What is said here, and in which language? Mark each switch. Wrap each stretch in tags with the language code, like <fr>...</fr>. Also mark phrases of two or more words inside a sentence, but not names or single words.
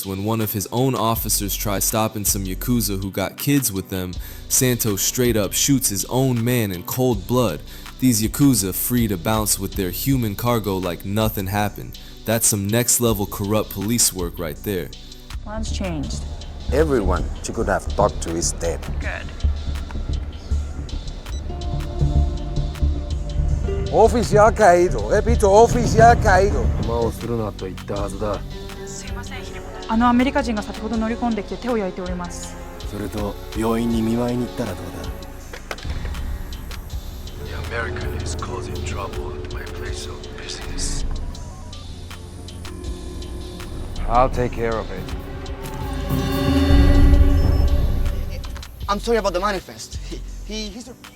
<en>When one of his own officers tries stopping some yakuza who got kids with them, Santo straight up shoots his own man in cold blood. These yakuza free to bounce with their human cargo like nothing happened. That's some next level corrupt police work right there. Plans changed. Everyone she could have talked to is dead. Good.</en> <es>Oficial caído. Repito, oficial caído.</es> <ja>すいません、ヒリモト。あのアメリカ人が先ほど乗り込んできて手を焼いております。それと病院に見舞いに行ったらどうだ</ja> <en>The American is causing trouble at my place of business. I'll take care of it. I'm sorry about the manifest. He's a...</en>